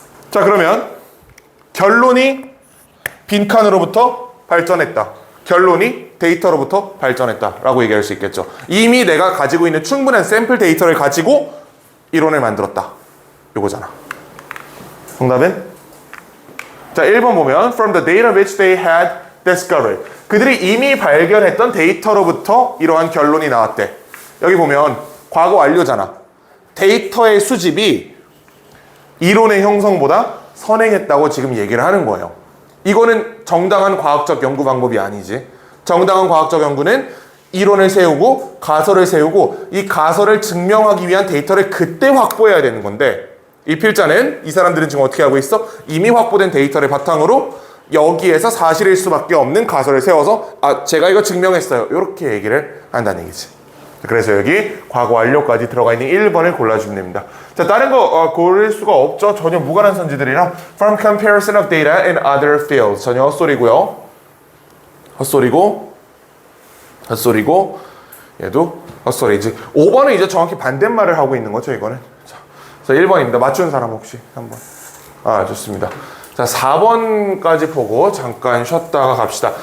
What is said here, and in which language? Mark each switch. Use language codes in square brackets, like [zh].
[ko] 자, 그러면 결론이 빈칸으로부터 발전했다. 결론이 데이터로부터 발전했다 라고 얘기할 수 있겠죠. 이미 내가 가지고 있는 충분한 샘플 데이터를 가지고 이론을 만들었다. 요거잖아. 정답은? [en] 자, [ko] 1번 보면 [en] From the data which they had discovered. [ko] 그들이 이미 발견했던 데이터로부터 이러한 결론이 나왔대. 여기 보면 과거 완료잖아. 데이터의 수집이 이론의 형성보다 선행했다고 지금 얘기를 하는 거예요. 이거는 정당한 과학적 연구 방법이 아니지. 정당한 과학적 연구는 이론을 세우고 가설을 세우고 이 가설을 증명하기 위한 데이터를 그때 확보해야 되는 건데 이 필자는, 이 사람들은 지금 어떻게 하고 있어? 이미 확보된 데이터를 바탕으로 여기에서 사실일 수밖에 없는 가설을 세워서 제가 이거 증명했어요. 이렇게 얘기를 한다는 얘기지. 그래서 여기 과거 완료까지 들어가 있는 1번을 골라주면 됩니다. 자, 다른 거 고를 수가 없죠. 전혀 무관한 선지들이라 [en] from comparison of data in other fields. [ko] 전혀 헛소리고요. 헛소리고 얘도 헛소리지. 5번은 이제 정확히 반대말을 하고 있는 거죠, 이거는. 자, 1번입니다. 맞춘 사람 혹시 한번. 좋습니다. 자, 4번까지 보고 잠깐 쉬었다가 갑시다.